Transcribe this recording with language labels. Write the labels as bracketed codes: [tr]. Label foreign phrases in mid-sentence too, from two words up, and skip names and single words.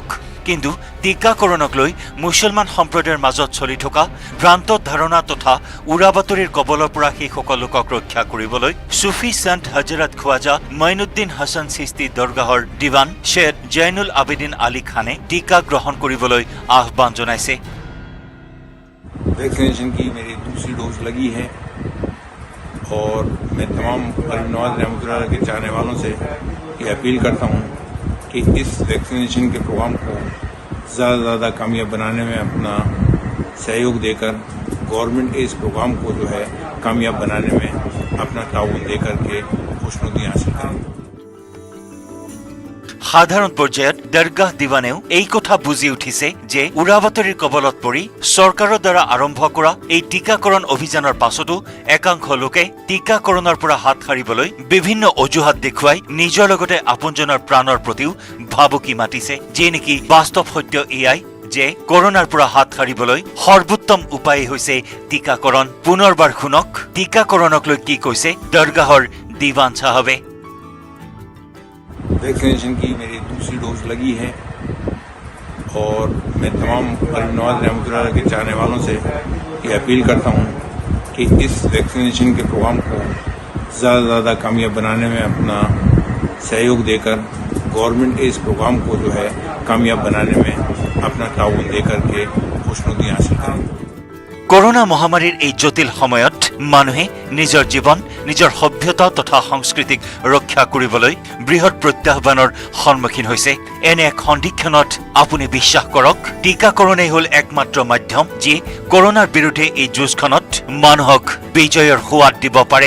[as] কিন্তু টীকাকৰণক লৈ মুছলমান সম্প্ৰদায়ৰ মাজত চলি থকা ভ্ৰান্ত ধাৰণা তথা উৰা বাতৰিৰ কবলৰ পৰা সেইসকল লোকক ৰক্ষা কৰিবলৈ ছুফি সন্ত হজৰত খোৱাজা মঈনুদ্দিন হাছান চিস্তি দৰগাহৰ দিৱান সৈয়দ জয়নুল আবেদিন আলী খানে টীকা গ্ৰহণ কৰিবলৈ আহ্বান জনাইছে। [hi] वैक्सीनेशन की मेरी दूसरी डोज लगी है और मैं तमाम अलीम नवाज रहमतुल्लाह के चाहने वालों से ये अपील करता हूँ कि इस वैक्सीनेशन के प्रोग्राम को ज़्यादा से ज़्यादा कामयाब बनाने में अपना सहयोग देकर गवर्नमेंट के इस प्रोग्राम को जो है कामयाब बनाने में अपना ताउन देकर के खुशनुदी हासिल करें। [as] সাধাৰণ পৰ্যায়ত দৰগাহ দিৱানেও এই কথা বুজি উঠিছে যে উৰাবাতৰিৰ কবলত পৰি চৰকাৰৰ দ্বাৰা আৰম্ভ কৰা এই টীকাকৰণ অভিযানৰ পাছতো একাংশ লোকে টীকাকৰণৰ পৰা হাত সাৰিবলৈ বিভিন্ন অজুহাত দেখুৱাই নিজৰ লগতে আপোনজনৰ প্ৰাণৰ প্ৰতিও ভাবুকি মাতিছে, যি নেকি বাস্তৱ সত্য এয়াই যে কৰোনাৰ পৰা হাত সাৰিবলৈ সৰ্বোত্তম উপায় হৈছে টীকাকৰণ। পুনৰবাৰ শুনক টীকাকৰণক লৈ কি কৈছে দৰগাহৰ দিৱান চাহাবে। [hi] वैक्सीनेशन की मेरी दूसरी डोज लगी है और मैं तमाम अली नवाज रहमतुल्लाह के चाहने वालों से ये अपील करता हूँ कि इस वैक्सीनेशन के प्रोग्राम को ज़्यादा से ज़्यादा कामयाब बनाने में अपना सहयोग देकर गवर्नमेंट के इस प्रोग्राम को जो है कामयाब बनाने में अपना ताउन देकर के खुशनुदी हासिल करें। [as] কৰোনা মহামাৰীৰ এই জটিল সময়ত মানুহে নিজৰ জীৱন, নিজৰ সভ্যতা তথা সংস্কৃতিক ৰক্ষা কৰিবলৈ বৃহৎ প্ৰত্যাহ্বানৰ সন্মুখীন হৈছে। এনে এক সন্ধিক্ষণত আপুনি বিশ্বাস কৰক, টীকাকৰণেই হ'ল একমাত্ৰ মাধ্যম যি কৰোনাৰ বিৰুদ্ধে এই যুঁজখনত মানুহক বিজয়ৰ সোৱাদ দিব পাৰে।